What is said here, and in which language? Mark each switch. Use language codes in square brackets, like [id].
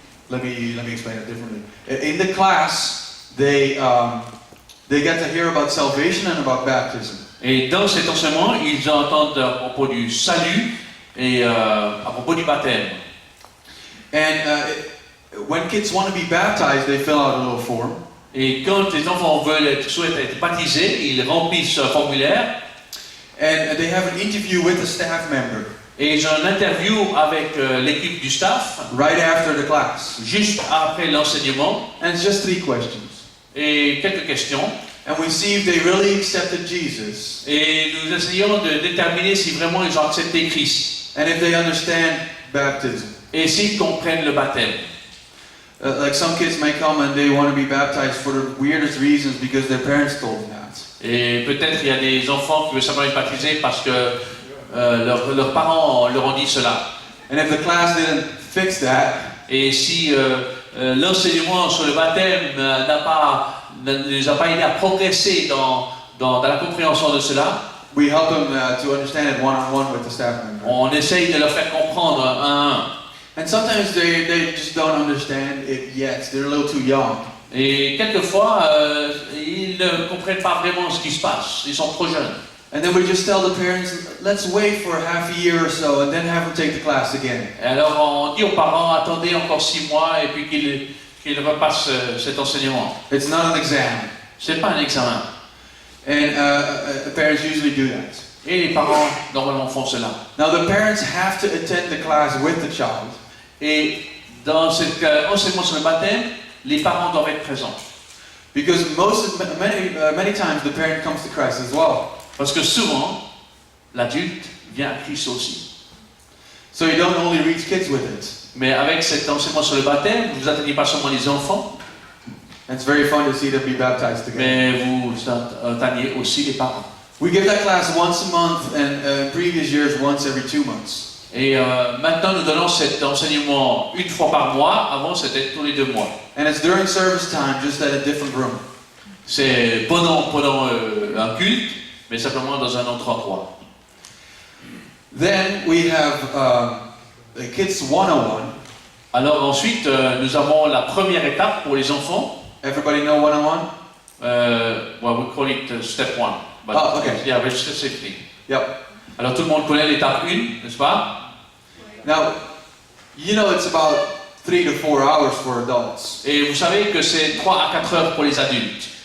[en] let me explain it differently. In the class, they get to hear about salvation and about baptism. [fr] Et dans cet enseignement, ils entendent à propos du salut et à propos du baptême. [en] And when kids want to be baptized, they fill out a little form. [fr] Et quand les enfants souhaitent être baptisés, ils remplissent un formulaire. [en] And they have an interview with a staff member. [fr] Et ils ont une interview avec l'équipe du staff. [en] Right after the class. [fr] Juste après l'enseignement. [en] And it's just 3 questions. [fr] Et quelques questions. [en] And we see if they really accepted Jesus. [fr] Et nous essayons de déterminer si vraiment ils ont accepté Christ. [en] And if they understand baptism. [fr] Et s'ils comprennent le baptême. [en] Like some kids may come and they want to be baptized for the weirdest reasons because their parents told them that. [fr] Et peut-être il y a des enfants qui veulent simplement être baptisés parce que leurs parents leur ont dit cela. [en] And if the class didn't fix that, [fr] Et si l'enseignement sur le baptême ne les a pas aidés à progresser dans la compréhension de cela, [en] we help them to understand it one-on-one with the staff member. [fr] on essaye de leur faire comprendre un à un. [en] And sometimes they just don't understand it yet. They're a little too young. [fr] Et quelquefois, ils ne comprennent pas vraiment ce qui se passe. Ils sont trop jeunes. [en] And then we just tell the parents, let's wait for half a year or so and then have them take the class again. [fr] Et alors on dit aux parents, attendez encore 6 mois et puis qu'ils repassent cet enseignement. [en] It's not an exam. [fr] C'est pas un examen. [en] And parents usually do that. [fr] Et les parents normalement font cela. [en] Now the parents have to attend the class with the child. [fr] Et dans cet enseignement sur le baptême, les parents doivent être présents. [en] Because many times the parent comes to Christ as well. [fr] Parce que souvent, l'adulte vient à Christ aussi. [en] So you don't only reach kids with it. [fr] Mais avec cet enseignement sur le baptême, vous atteignez pas seulement les enfants, [en] And it's very fun to see them be baptized together. [fr] mais vous atteignez aussi les parents. [en] We give that class once a month and in previous years once every 2 months. [fr] Et maintenant, nous donnons cet enseignement une fois par mois. Avant, c'était tous les 2 mois. [en] And it's during service time, just at a different room. [fr] C'est pendant un culte, mais simplement dans un autre endroit. [en] Then we have a Kids 101. [fr] Alors ensuite, nous avons la première étape pour les enfants. [en] Everybody know 101? Well, we call it step 1. But Oh, okay. Yeah, but it's the same thing. Yep. [fr] Alors tout le monde connaît l'étape 1, n'est-ce pas? [en] Now, you know it's about 3 to 4 hours for adults. [fr] Et vous savez que c'est 3 à 4 heures pour les adultes.